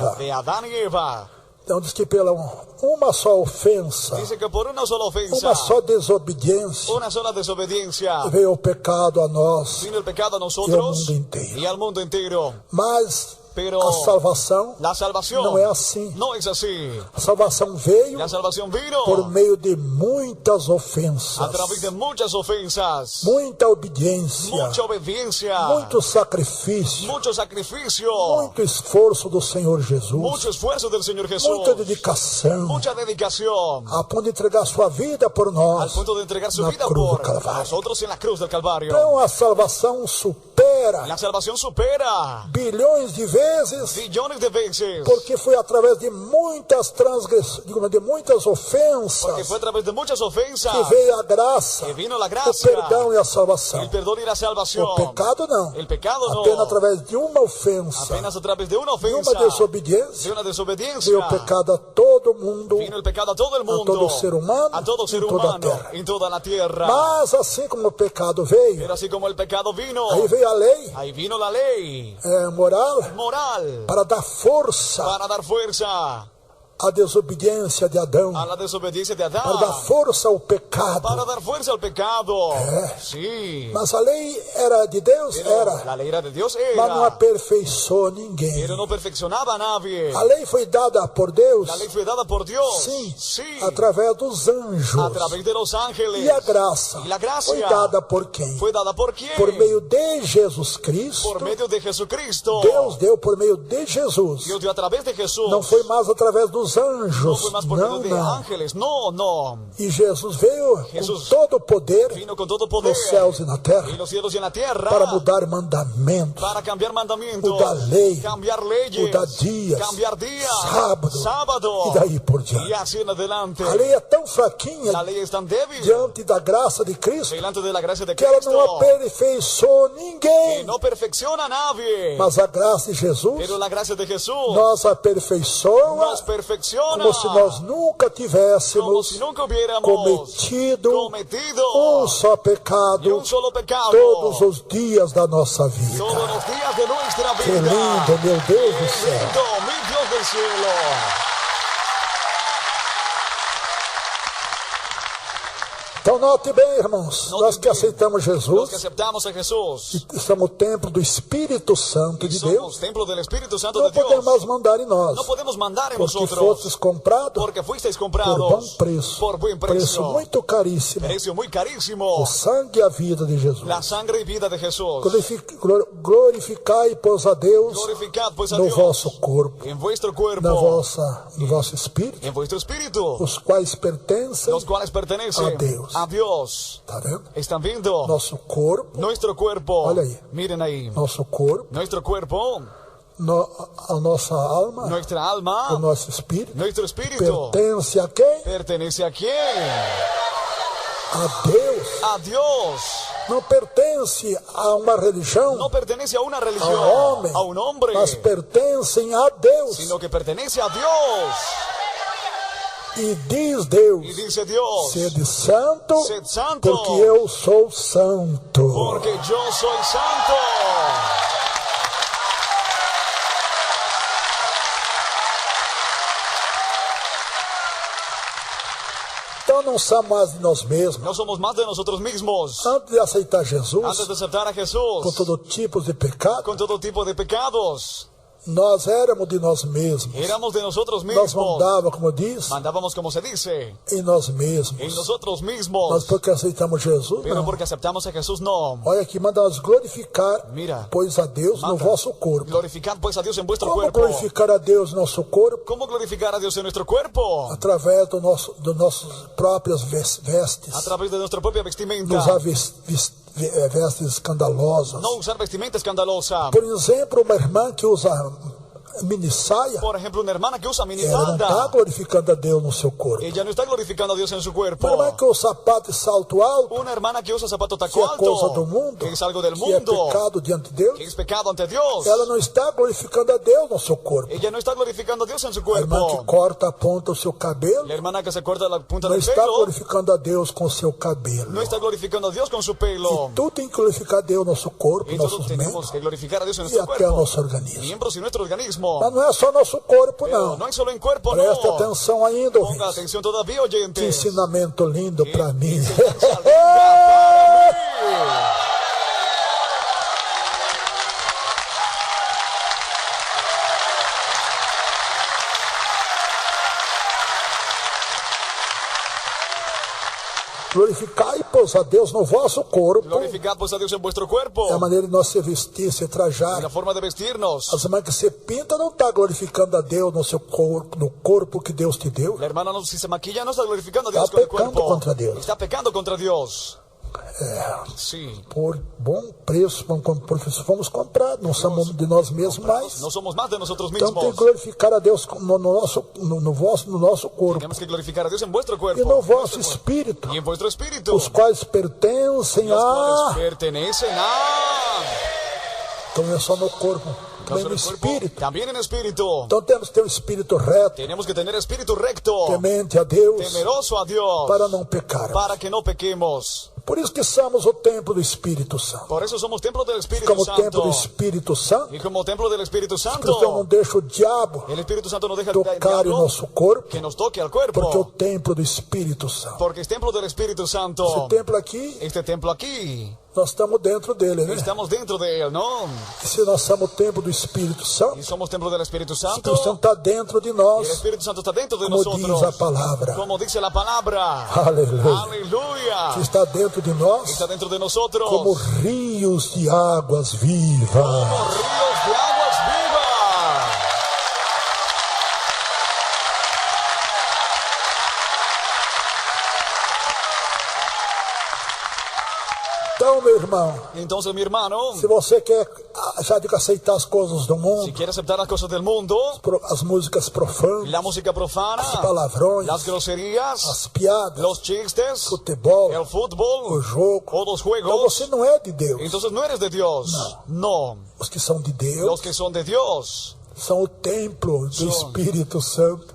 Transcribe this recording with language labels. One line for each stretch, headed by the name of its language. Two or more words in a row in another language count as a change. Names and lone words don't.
Spanish: Eva. de Adán y Eva.
Portuguese: Então diz que pela uma só ofensa,
Spanish: Dice que por una sola ofensa,
Portuguese: uma só desobediência,
Spanish: una sola desobediencia,
Portuguese: veio o pecado a nós.
Spanish: vino el pecado a Y al nosotros mundo entero. y al mundo entero.
Portuguese: Mas
Spanish: Pero
Portuguese: a salvação
Spanish: la salvación
Portuguese: não é assim.
Spanish: no es así.
Portuguese: A salvação veio
Spanish: La salvación vino
Portuguese: por meio de muitas ofensas,
Spanish: a través de muchas ofensas,
Portuguese: muita obediência,
Spanish: mucha obediencia,
Portuguese: muito sacrifício,
Spanish: mucho sacrificio,
Portuguese: muito esforço do Senhor Jesus,
Spanish: mucho esfuerzo del Señor Jesús,
Portuguese: muita dedicação,
Spanish: mucha dedicación,
Portuguese: a ponto de entregar sua vida por
Spanish: al
Portuguese: nós.
Spanish: punto de entregar su
Portuguese: Na
Spanish: vida
Portuguese: cruz
Spanish: por
Portuguese: do Calvário.
Spanish: nosotros en la cruz del Calvario.
Portuguese: Então a salvação supera
Spanish: La salvación supera
Portuguese: bilhões de vezes,
Spanish: billones de veces,
Portuguese: porque foi através de muitas transgressões, de muitas ofensas,
Spanish: porque fue a través de muchas ofensas
Portuguese: que veio a graça,
Spanish: que vino la
Portuguese: o
Spanish: gracia,
Portuguese: perdão e a salvação.
Spanish: el perdón y la salvación.
Portuguese: O pecado não.
Spanish: El pecado no,
Portuguese: Apenas através de uma ofensa,
Spanish: apenas a través de una
Portuguese: de uma ofensa, de desobediência,
Spanish: una desobediencia,
Portuguese: veio o pecado a todo mundo,
Spanish: vino el pecado a todo el mundo,
Portuguese: todo ser humano,
Spanish: a todo ser
Portuguese: em toda a
Spanish: humano,
Portuguese: terra.
Spanish: en toda la tierra.
Portuguese: Mas assim como o pecado veio,
Spanish: Pero así como el pecado vino,
Portuguese: aí veio a lei
Spanish: ahí vino la ley
Portuguese: moral
Spanish: moral
Portuguese: para dar força
Spanish: para dar fuerza
Portuguese: a desobediência de Adão,
Spanish: a la desobediencia de
Portuguese: para dar
Spanish: Adán,
Portuguese: força ao pecado.
Spanish: para dar fuerza al pecado. Sí.
Portuguese: Mas a lei era de Deus?
Spanish: Pero
Portuguese: Era.
Spanish: la ley era de Dios,
Portuguese: Mas não
Spanish: era.
Portuguese: aperfeiçoou ninguém.
Spanish: Pero no perfeccionaba a nadie.
Portuguese: A lei foi dada por Deus,
Spanish: La lei fue dada por Dios.
Portuguese: sim,
Spanish: Sí.
Portuguese: através dos anjos.
Spanish: A través de los ángeles.
Portuguese: E a graça
Spanish: Y la gracia
Portuguese: foi dada por quem?
Spanish: fue dada por quién?
Portuguese: Por meio de Jesus Cristo.
Spanish: Por medio de Jesucristo.
Portuguese: Deus deu por meio de Jesus.
Spanish: Dios dio a través de Jesús.
Portuguese: Não foi mais através dos
Spanish: No
Portuguese: anjos.
Spanish: fue más por
Portuguese: Não,
Spanish: medio de
Portuguese: não.
Spanish: ángeles. No, no.
Portuguese: E Jesus veio
Spanish: Jesus
Portuguese: com todo o poder
Spanish: Vino con todo poder.
Portuguese: nos céus e na terra
Spanish: En los cielos y en la tierra.
Portuguese: para mudar mandamentos,
Spanish: Para cambiar mandamientos.
Portuguese: mudar lei,
Spanish: Cambiar leyes.
Portuguese: mudar dias,
Spanish: Cambiar días.
Portuguese: sábado, e daí por
Spanish: Y
Portuguese: diante.
Spanish: así en adelante.
Portuguese: A lei é tão fraquinha
Spanish: La ley es tan débil.
Portuguese: diante da graça de Cristo
Spanish: Delante de la gracia de
Portuguese: que ela
Spanish: Cristo.
Portuguese: não aperfeiçoou
Spanish: Que
Portuguese: ninguém.
Spanish: no perfecciona a nadie.
Portuguese: Mas a graça de Jesus
Spanish: Pero la gracia de Jesús
Portuguese: nos aperfeiçoa
Spanish: nos perfecciona.
Portuguese: como se nós nunca
Spanish: Como
Portuguese: tivéssemos
Spanish: si nunca hubiéramos
Portuguese: cometido só
Spanish: ni
Portuguese: pecado
Spanish: un solo pecado.
Portuguese: todos os dias da nossa vida.
Spanish: Todos los días de nuestra vida.
Portuguese: Que lindo, meu Deus do
Spanish: Qué
Portuguese: céu.
Spanish: lindo, mi Dios del cielo.
Portuguese: Então note bem, irmãos,
Spanish: Note
Portuguese: nós que bem. aceitamos
Spanish: Los que
Portuguese: Jesus,
Spanish: aceptamos a Jesús
Portuguese: estamos no templo do Espírito Santo
Spanish: y
Portuguese: de
Spanish: somos
Portuguese: Deus,
Spanish: templo del Espíritu Santo
Portuguese: não
Spanish: de Dios.
Portuguese: podemos mais mandar em nós,
Spanish: No podemos mandar en
Portuguese: porque
Spanish: vosotros.
Portuguese: fostes comprados
Spanish: Porque fuisteis por bom comprados
Portuguese: preço,
Spanish: por buen
Portuguese: preço
Spanish: precio.
Portuguese: muito caríssimo,
Spanish: Precio muy
Portuguese: o
Spanish: carísimo.
Portuguese: sangue e a vida de Jesus.
Spanish: La sangre y vida de Jesús.
Portuguese: Glorificai, pois, a Deus
Spanish: Glorificad pues a
Portuguese: no
Spanish: Dios
Portuguese: vosso corpo,
Spanish: en vuestro
Portuguese: no
Spanish: cuerpo,
Portuguese: vosso espírito,
Spanish: en vuestro espíritu,
Portuguese: os quais pertencem,
Spanish: los cuales pertenecen a Dios. a Dios.
Portuguese: tá vendo?
Spanish: ¿Están viendo?
Portuguese: Nosso corpo,
Spanish: Nuestro cuerpo.
Portuguese: Olha aí.
Spanish: Miren ahí.
Portuguese: nosso corpo,
Spanish: Nuestro cuerpo,
Portuguese: a nossa alma,
Spanish: nuestra
Portuguese: o
Spanish: alma,
Portuguese: nosso espírito,
Spanish: nuestro espíritu.
Portuguese: pertence a quem?
Spanish: ¿Pertenece a quién?
Portuguese: A Deus.
Spanish: A Dios.
Portuguese: Não pertence a uma religião,
Spanish: No pertenece a una religión,
Portuguese: a homem,
Spanish: a un hombre,
Portuguese: mas pertencem a Deus.
Spanish: sino que pertenece a Dios.
Portuguese: E diz Deus,
Spanish: Y dice Dios,
Portuguese: sede santo,
Spanish: sed santo,
Portuguese: porque eu sou santo.
Spanish: porque yo soy santo.
Portuguese: Então não somos mais de nós mesmos.
Spanish: No somos más de nosotros mismos.
Portuguese: Antes de aceitar
Spanish: Antes
Portuguese: Jesus,
Spanish: de aceptar a
Portuguese: com
Spanish: Jesús,
Portuguese: todo tipo de pecado,
Spanish: con todo tipo de pecados,
Portuguese: nós éramos de nós mesmos.
Spanish: éramos de nosotros
Portuguese: Nós
Spanish: mismos.
Portuguese: mandávamos, como diz,
Spanish: Mandábamos, como se dice,
Portuguese: em nós mesmos.
Spanish: en nosotros
Portuguese: Mas
Spanish: mismos.
Portuguese: porque aceitamos Jesus,
Spanish: Pero
Portuguese: não.
Spanish: porque aceptamos a Jesús, no.
Portuguese: Olha aqui, manda nós glorificar,
Spanish: Mira.
Portuguese: pois a Deus no
Spanish: Manda.
Portuguese: vosso corpo.
Spanish: Glorificad pues a Dios en vuestro
Portuguese: Como
Spanish: cuerpo.
Portuguese: glorificar a Deus no nosso corpo?
Spanish: ¿Cómo glorificar a Dios en nuestro cuerpo?
Portuguese: Através das nossas próprias vestes.
Spanish: A través de nuestra propia
Portuguese: Não
Spanish: vestimenta.
Portuguese: usar vestes escandalosas.
Spanish: No usar vestimenta escandalosa.
Portuguese: Por exemplo, uma irmã que usa mini saia,
Spanish: Por ejemplo, una hermana que usa
Portuguese: ela não está
Spanish: minifalda.
Portuguese: glorificando a Deus no seu corpo.
Spanish: Ella no está glorificando a Dios en su cuerpo.
Portuguese: Uma irmã que usa sapato e salto alto,
Spanish: Una hermana que usa zapato taco
Portuguese: que é coisa do
Spanish: alto,
Portuguese: mundo,
Spanish: que es algo del
Portuguese: que é
Spanish: mundo,
Portuguese: pecado diante de Deus,
Spanish: que es pecado ante Dios.
Portuguese: ela não está glorificando a Deus no seu corpo.
Spanish: Ella no está glorificando a Dios en su
Portuguese: A irmã que
Spanish: cuerpo.
Portuguese: corta a ponta do seu cabelo,
Spanish: La hermana que se corta la punta
Portuguese: não
Spanish: del
Portuguese: está
Spanish: pelo
Portuguese: glorificando a Deus com o seu cabelo.
Spanish: no está glorificando a Dios con su pelo.
Portuguese: Tu tem que glorificar a Deus no nosso corpo,
Spanish: Y todos
Portuguese: nossos
Spanish: tenemos
Portuguese: membros
Spanish: que glorificar a Dios en
Portuguese: e
Spanish: nuestro
Portuguese: até o
Spanish: cuerpo,
Portuguese: nosso organismo.
Spanish: miembros y nuestro organismo.
Portuguese: Mas não é só nosso corpo,
Spanish: Pero
Portuguese: não.
Spanish: no hay solo en cuerpo,
Portuguese: Preste
Spanish: no.
Portuguese: atenção ainda,
Spanish: Ponga
Portuguese: ouvintes.
Spanish: atención todavía,
Portuguese: Que
Spanish: oyentes.
Portuguese: ensinamento lindo para mim.
Spanish: Enseñanza linda para mí.
Portuguese: Glorificai, pois, a Deus no vosso corpo.
Spanish: Glorificad pues a Dios en vuestro cuerpo.
Portuguese: É a maneira de nós se vestir, se
Spanish: En
Portuguese: trajar.
Spanish: la forma de vestirnos.
Portuguese: As irmãs que se pinta não está glorificando a Deus no seu corpo, no corpo que Deus te deu.
Spanish: La hermana no, si se maquilla no está glorificando a Dios
Portuguese: Está
Spanish: con el
Portuguese: pecando
Spanish: cuerpo. contra Dios. Está pecando contra Dios.
Portuguese: É,
Spanish: Sí.
Portuguese: por bom preço, fomos comprados, não somos de nós mesmos mais.
Spanish: No somos más de nosotros
Portuguese: Então tem
Spanish: mismos.
Portuguese: que glorificar a Deus no nosso corpo
Spanish: Tenemos que glorificar a Dios en vuestro
Portuguese: e
Spanish: cuerpo.
Portuguese: no vosso espírito,
Spanish: Y en vuestro espíritu.
Portuguese: os quais pertencem
Spanish: Los
Portuguese: a...
Spanish: cuales pertenecen a...
Portuguese: Então não é só no corpo,
Spanish: No
Portuguese: também
Spanish: solo
Portuguese: no
Spanish: en cuerpo,
Portuguese: espírito.
Spanish: también en espíritu.
Portuguese: Então temos que ter um espírito reto,
Spanish: Tenemos que tener espíritu recto,
Portuguese: temente a Deus,
Spanish: temeroso a Dios,
Portuguese: para não pecar.
Spanish: para que no pequemos.
Portuguese: Por isso que somos o templo do Espírito Santo.
Spanish: Por eso somos templo del Espíritu
Portuguese: Como
Spanish: Santo.
Portuguese: templo do Espírito Santo,
Spanish: Y como templo del Espíritu Santo,
Portuguese: então não deixa o diabo
Spanish: el Espíritu Santo no deja
Portuguese: tocar o
Spanish: diablo
Portuguese: nosso corpo,
Spanish: que nos toque al cuerpo.
Portuguese: porque é o templo do Espírito Santo.
Spanish: Porque es templo del Espíritu Santo.
Portuguese: Esse templo aqui,
Spanish: Este templo aquí,
Portuguese: nós estamos dentro dele, né?
Spanish: estamos dentro de él, ¿no?
Portuguese: E se nós somos o templo do Espírito Santo,
Spanish: Y somos templo del Espíritu
Portuguese: o
Spanish: Santo.
Portuguese: Espírito Santo está dentro de
Spanish: El
Portuguese: nós,
Spanish: Espíritu Santo está dentro de
Portuguese: como
Spanish: nosotros.
Portuguese: diz a palavra.
Spanish: Como dice la palabra.
Portuguese: Aleluia.
Spanish: Aleluya.
Portuguese: Que está dentro de nós,
Spanish: Está dentro de nosotros.
Portuguese: como rios de águas vivas.
Spanish: Como ríos de aguas vivas.
Portuguese: Então, meu irmão,
Spanish: Entonces, mi hermano,
Portuguese: se você quer já de aceitar as coisas do
Spanish: si
Portuguese: mundo,
Spanish: quiere aceptar las cosas del mundo,
Portuguese: as músicas profanas,
Spanish: la música profana,
Portuguese: os palavrões,
Spanish: las groserías,
Portuguese: as piadas,
Spanish: los chistes,
Portuguese: futebol,
Spanish: el
Portuguese: o
Spanish: fútbol
Portuguese: jogo,
Spanish: o los
Portuguese: então
Spanish: juegos,
Portuguese: você não é de Deus.
Spanish: entonces no eres de Dios. No.
Portuguese: Os que são de
Spanish: Los
Portuguese: Deus
Spanish: que son de Dios
Portuguese: são o templo do Espírito Santo.